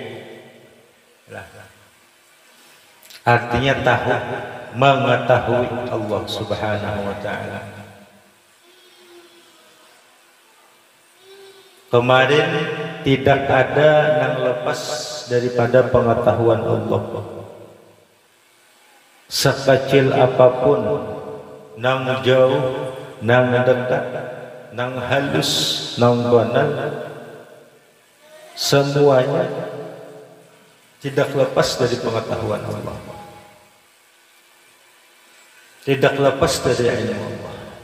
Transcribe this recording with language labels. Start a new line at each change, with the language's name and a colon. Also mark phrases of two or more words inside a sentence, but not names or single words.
Indonesian: Artinya tahu, mengetahui Allah
Arabic: سبحانه وتعالى.
Indonesian: Kemarin tidak ada yang lepas daripada pengetahuan Allah. Sekecil apapun, nang jauh, nang dekat, nang halus, nang banal, semuanya tidak lepas dari pengetahuan Allah, tidak lepas dari ilmu Allah.